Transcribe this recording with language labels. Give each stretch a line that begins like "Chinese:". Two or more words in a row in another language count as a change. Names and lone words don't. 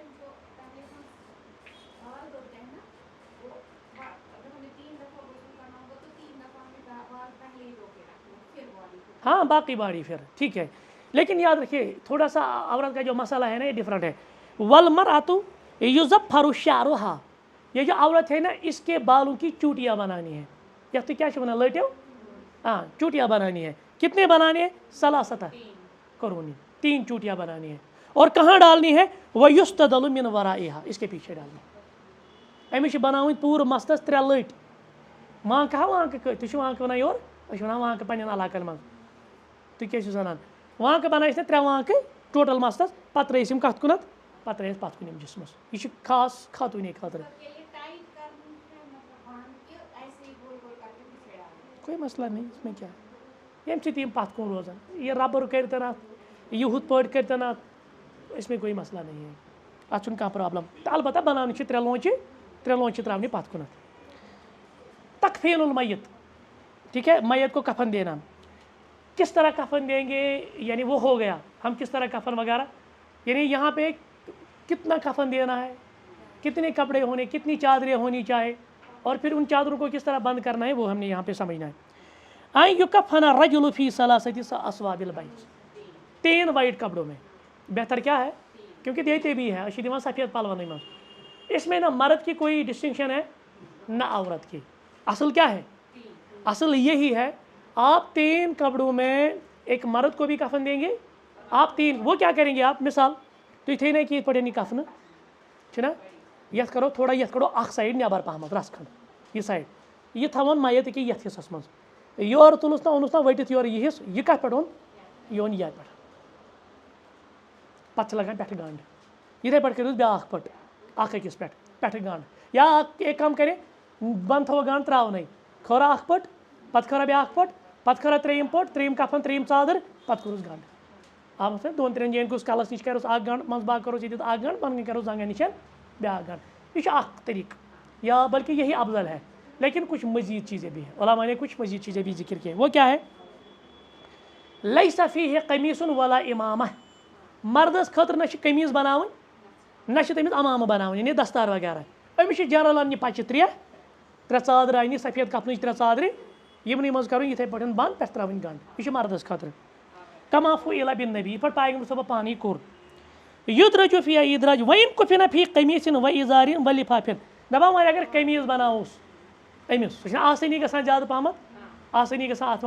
Urdu: ہاں باقی باڑی پھر ٹھیک ہے لیکن یاد رکھیے تھوڑا سا عورت کا جو مسئلہ ہے نا یہ ڈفرینٹ ہے.
Arabic: والمرأۃ یظفر شعرها
Urdu: یہ جو عورت ہے نا اس کے بالوں کی چوٹیاں بنانی ہے یا تو کیا بنا لٹو ہاں چوٹیاں بنانی ہے. کتنے بنانے ہیں 3 قرونی 3 چوٹیاں بنانی ہے اور کہاں ڈالنی ہے
Arabic: ویستدل من ورائها
Urdu: اس کے پیچھے ڈالنی ہے.
Kashmiri: أمِس چھِ بناوٕنۍ پوٗرٕ مستس 3 لٔٹۍ وانٛکہٕ ہا وانٛکہٕ تُہۍ چھِو وانٛکہٕ وَنان یورٕ أسۍ چھِ وَنان وانٛکہٕ پنٛنٮ۪ن علاقن منٛز تُہۍ کیٛاہ چھِو وَنان وانٛکہٕ بنٲیِس نہٕ 3 وانٛکہٕ ٹوٹل مستس پتہٕ ترٲیِس یِم کتھ کُنتھ پتہٕ ترٲیِس پتھ کُن یِم جسمس یہ چھُ خاص خاتوٗنی خٲطرٕ
Urdu: کوئی مسئلہ نہیں اس میں کیا ہے
Kashmiri: ییٚمہِ سۭتۍ یِم پتھ کُن روزان یہ ربر کٔرۍتن اتھ یہ ہُتھ پٲٹھۍ کٔرۍتن اتھ
Urdu: اس میں کوئی مسئلہ نہیں ہے
Kashmiri: اتھ چھُنہٕ کانٛہہ پرابلم تہٕ البتہ بناونہِ چھِ 3 لونچہِ تراونہِ پتھ کُنتھ.
Arabic: تکفین المیت
Urdu: ٹھیک ہے میت کو کفن دینا کس طرح کفن دیں گے یعنی وہ ہو گیا ہم کس طرح کفن وغیرہ یعنی یہاں پہ کتنا کفن دینا ہے کتنے کپڑے ہونے کتنی چادریں ہونی چاہے اور پھر ان چادروں کو کس طرح بند کرنا ہے وہ ہم نے یہاں پہ سمجھنا ہے.
Arabic: یکفن الرجل فی 3 اصواب البیض
Urdu: 3 وائٹ کپڑوں میں بہتر کیا ہے کیونکہ دیتے بھی ہے
Kashmiri: اشی دِوان سفید پلونٕے منٛز
Urdu: اس میں نہ مرد کی کوئی ڈسٹنکشن ہے نہ عورت کی. اصل کیا ہے اصل یہی ہے آپ 3 کپڑوں میں ایک مرد کو بھی کفن دیں گے آپ 3 وہ کیا کریں گے آپ مثال
Kashmiri: تُہۍ تھٲیِو نہٕ یِتھ پٲٹھۍ یہِ کفنہٕ چھُنہ یَتھ کرو تھوڑا یَتھ کڑو اکھ سایڈ نٮ۪بر پہمتھ رَس کھنٛڈ یہِ سایڈ یہِ تھاوون میت أکیاہ یَتھ حِصس منٛز یورٕ تُلُس نا اوٚنُس نا ؤٹِتھ یورٕ یہِ حِصہٕ یہِ کَتھ پٮ۪ٹھ اوٚن یہ اوٚن یتھ پٮ۪ٹھ پتہٕ چھِ لگان پٮ۪ٹھٕ گنٛڈ یِتھَے پٲٹھۍ کٔرِو بیٛاکھ پٔٹ اکھ أکِس پٮ۪ٹھٕ گنٛڈ
Urdu: یا ایک
Kashmiri: کٲم کرِ بۄنہٕ تھوٚو گنٛڈ ترٛاونَے کھٲرا اکھ پٔٹ پتہٕ کھٲرا بیٛاکھ پٔٹ پتہٕ کھٲرا ترٛیٚیِم پٔٹ ترٛیٚیِم کفن ترٛیٚیِم ژادٕر پتہٕ کوٚرُس گنٛڈ آو سمجھ 2-3 جایَن گوٚژھ کلس نِش کروس اکھ گنٛڈ منٛزٕ باغ کروس ییٚتٮ۪تھ اکھ گنٛڈ بۄنہٕ کَنۍ کروس زنٛگن نِش بیٛاکھ گنٛڈ یہ چھُ اکھ طریقہٕ
Urdu: یا بلکہ یہی افضل ہے لیکن کچھ مزید چیزیں بھی ہیں علماء نے کچھ مزید چیزیں بھی ذکر کی وہ کیا ہے
Arabic: لیس فیہ قمیص ولا امامہ
Kashmiri: مردس خٲطرٕ نہ چھِ قمیٖض بناوٕنۍ نہ چھِ تٔمِس امامہٕ بناوٕنۍ
Urdu: یعنی دستار وغیرہ
Kashmiri: أمِس چھِ جنرل اننہِ پچہِ ترٛےٚ ژادرٕ اننہِ سفید کفنٕچ 3 ژادرِ یِمنٕے منٛز کَرُن یِتھَے پٲٹھۍ بنٛد پٮ۪ٹھٕ ترٛاوٕنۍ گنٛڈ یہِ چھُ مردس خٲطرٕ
Arabic: کما فُعِلَ بالنبی
Kashmiri: یِتھ پٲٹھۍ پیغمبر صٲبو پانے کوٚر
Arabic: یُدرَجُ فی اِدراج وَإِن کُفِنَ فی قمیٖصٍ وَإِزارٍ وَلِفافٍ
Kashmiri: دپان وۄنۍ اگر قمیٖض بناووس أمِس سُہ چھُنہ آسٲنی گژھان زیادٕ پہمتھ آسٲنی گژھان اَتھ